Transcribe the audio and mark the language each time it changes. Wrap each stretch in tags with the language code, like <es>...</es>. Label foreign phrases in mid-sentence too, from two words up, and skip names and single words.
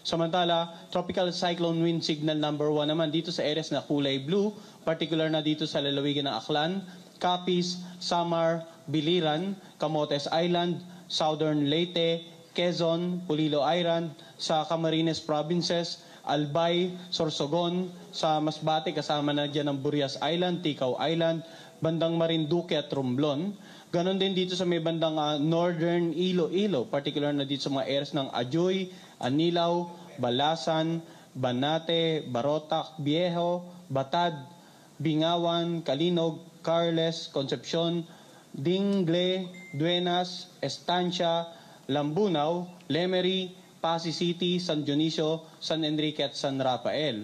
<tl>Samantala,</tl> <en>Tropical Cyclone Wind Signal number 1</en> <tl>naman dito sa areas na kulay blue, particular na dito sa lalawigan ng Aklan, Capiz, Samar, Biliran, Camotes Island, Southern Leyte, Quezon, Pulilo Island, sa Camarines Provinces, Albay, Sorsogon, sa Masbate kasama na dyan ang Burias Island, Ticao Island, bandang Marinduque at Romblon. Ganon din dito sa may bandang Northern Iloilo, particular na dito sa mga areas ng Ajoy, Anilao, Balasan, Banate, Barotac, Viejo, Batad, Bingawan, Calinog, Carles, Concepcion, Dingle, Duenas, Estancia, Lambunaw, Lemery, Pasig City, San Dionisio, San Enrique at San Rafael.</tl>